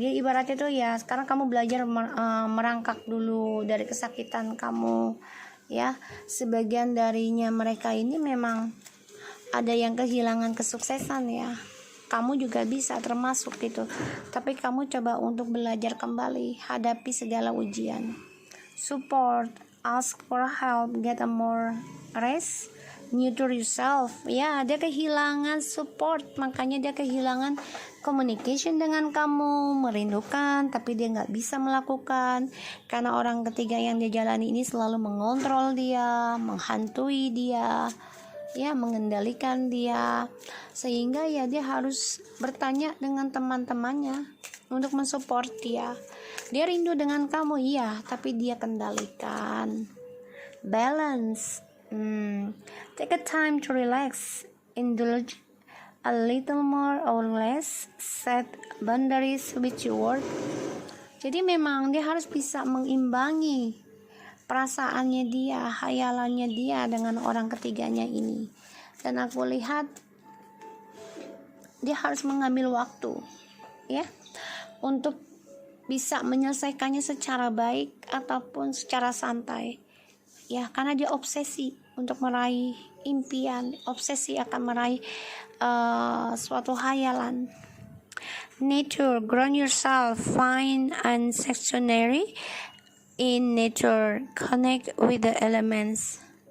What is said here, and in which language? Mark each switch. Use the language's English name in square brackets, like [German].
[Indonesian] Jadi ibaratnya tuh ya, sekarang kamu belajar merangkak dulu dari kesakitan kamu. Ya, sebagian darinya mereka ini memang ada yang kehilangan kesuksesan ya. Kamu juga bisa termasuk gitu. Tapi kamu coba untuk belajar kembali, hadapi segala ujian. [English] Support, ask for help, get a more rest, nurture yourself. [Indonesian] Ya, dia kehilangan support, makanya dia kehilangan communication dengan kamu, merindukan tapi dia nggak bisa melakukan karena orang ketiga yang dia jalani ini selalu mengontrol dia, menghantui dia, ya, mengendalikan dia, sehingga ya dia harus bertanya dengan teman-temannya untuk mensupport dia. Dia rindu dengan kamu, iya, tapi dia kendalikan. [English] Balance. Take a time to relax, indulge a little more or less, set boundaries with your work. [Indonesian] Jadi memang dia harus bisa mengimbangi perasaannya dia, hayalannya dia dengan orang ketiganya ini. Dan aku lihat dia harus mengambil waktu ya untuk bisa menyelesaikannya secara baik ataupun secara santai ya, karena dia obsesi untuk meraih impian, obsesi akan meraih suatu hayalan. [English] Nature, ground yourself, find and sanctuary in nature, connect with the elements.